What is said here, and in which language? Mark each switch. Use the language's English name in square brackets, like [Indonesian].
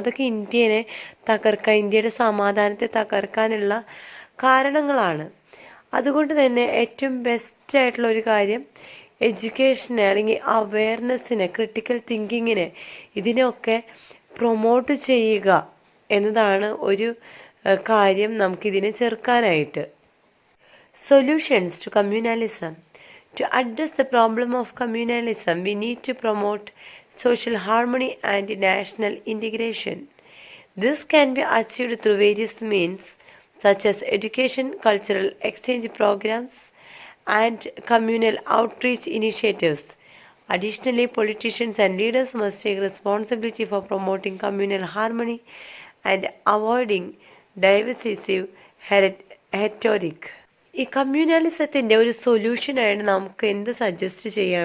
[Malayalam] അതൊക്കെ ഇന്ത്യനെ തകർക്കാൻ, ഇന്ത്യയുടെ സമാധാനത്തെ തകർക്കാനുള്ള കാരണങ്ങളാണ്. അതുകൊണ്ട് തന്നെ ഏറ്റവും ബെസ്റ്റായിട്ടുള്ള ഒരു കാര്യം എഡ്യൂക്കേഷനെ അല്ലെങ്കിൽ അവയർനെസ്സിനെ, ക്രിട്ടിക്കൽ തിങ്കിങ്ങിനെ, ഇതിനൊക്കെ പ്രൊമോട്ട് ചെയ്യുക എന്നതാണ് ഒരു കാര്യം നമുക്കിതിനെ ചെറുക്കാനായിട്ട്. [English] Solutions to communalism. To address the problem of communalism, we need to promote social harmony and national integration. This can be achieved through various means such as education, cultural exchange programs, and communal outreach initiatives. Additionally, politicians and leaders must take responsibility for promoting communal harmony and avoiding divisive rhetoric. [Malayalam] ഈ കമ്മ്യൂണലിസത്തിൻ്റെ ഒരു സൊല്യൂഷനായിട്ട് നമുക്ക് എന്ത് suggest ചെയ്യാം?